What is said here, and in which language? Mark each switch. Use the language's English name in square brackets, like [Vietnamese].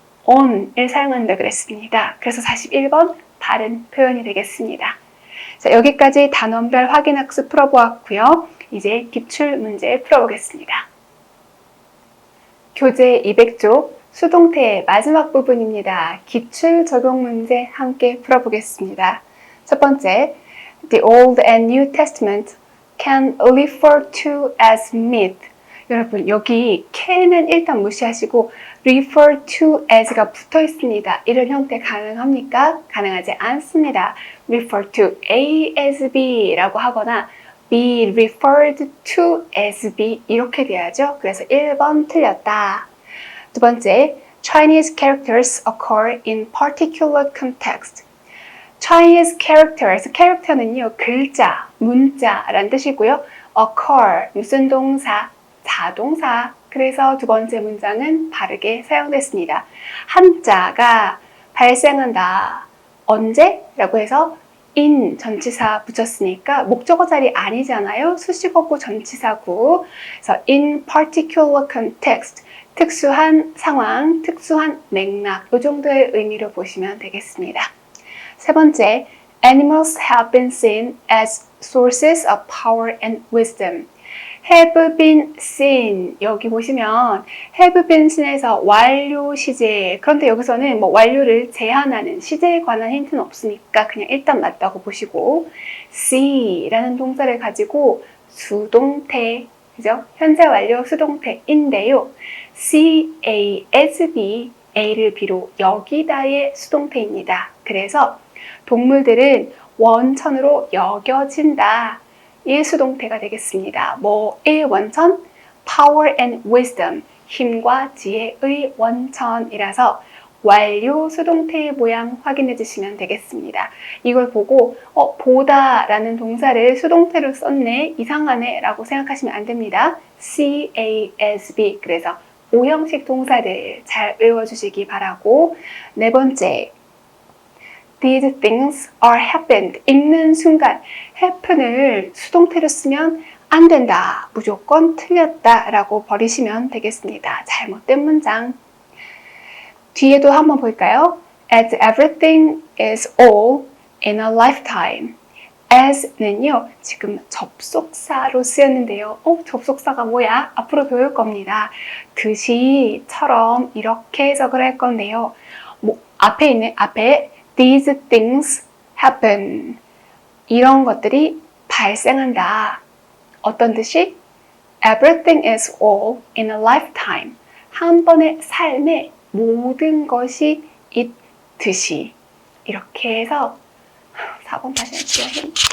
[Korean] on을 사용한다 그랬습니다. 그래서 41번 바른 표현이 되겠습니다. 자, 여기까지 단원별 확인학습 풀어보았고요. 이제 기출문제 풀어보겠습니다. 교재 200쪽 수동태의 마지막 부분입니다. 기출 적용 문제 함께 풀어보겠습니다. 첫 번째, [English] The Old and New Testament can refer to as myth. [Korean] 여러분 여기 can은 일단 무시하시고 refer to as가 붙어 있습니다. 이런 형태 가능합니까? 가능하지 않습니다. [English] refer to A as B [Korean] 라고 하거나 [English] be referred to as B [Korean] 이렇게 돼야죠. [English] 그래서 1번 틀렸다. 두 번째, Chinese characters occur in particular context. [Korean] Chinese characters, 캐릭터는요, 글자, 문자라는 뜻이고요. occur, 무슨 동사? 자동사. 그래서 두 번째 문장은 바르게 사용됐습니다. 한자가 발생한다. 언제? 라고 해서 in 전치사 붙였으니까 목적어 자리 아니잖아요. 수식어구 전치사구. 그래서 in particular context, 특수한 상황, 특수한 맥락 이 정도의 의미로 보시면 되겠습니다. 세 번째, [English] animals have been seen as sources of power and wisdom. [Korean] have been seen 여기 보시면 have been seen에서 완료 시제 그런데 여기서는 뭐 완료를 제한하는 시제에 관한 힌트는 없으니까 그냥 일단 맞다고 보시고 see라는 동사를 가지고 수동태 그죠? 현재 완료 수동태인데요. see A as B A를 비로 여기다의 수동태입니다. 그래서 동물들은 원천으로 여겨진다. 이 수동태가 되겠습니다. 뭐의 원천? power and wisdom, 힘과 지혜의 원천이라서 완료 수동태의 모양 확인해 주시면 되겠습니다. 이걸 보고 보다 라는 동사를 수동태로 썼네, 이상하네 라고 생각하시면 안 됩니다. CASB, 그래서 오형식 동사들 잘 외워주시기 바라고. 네 번째, [English] These things are happened. [Korean] 읽는 순간 happen을 수동태로 쓰면 안 된다. 무조건 틀렸다 라고 버리시면 되겠습니다. 잘못된 문장. 뒤에도 한번 볼까요? [English] As everything is all in a lifetime. [Korean] as는요, 지금 접속사로 쓰였는데요. 접속사가 뭐야? 앞으로 배울 겁니다. 듯이처럼 이렇게 해석을 할 건데요. 앞에 있는, 앞에 [English] These things happen. [Korean] 이런 것들이 발생한다. 어떤 뜻이? [English] Everything is all in a lifetime. [Korean] 한 번의 삶에 모든 것이 있듯이. 이렇게 해서 4번 다시 할게요.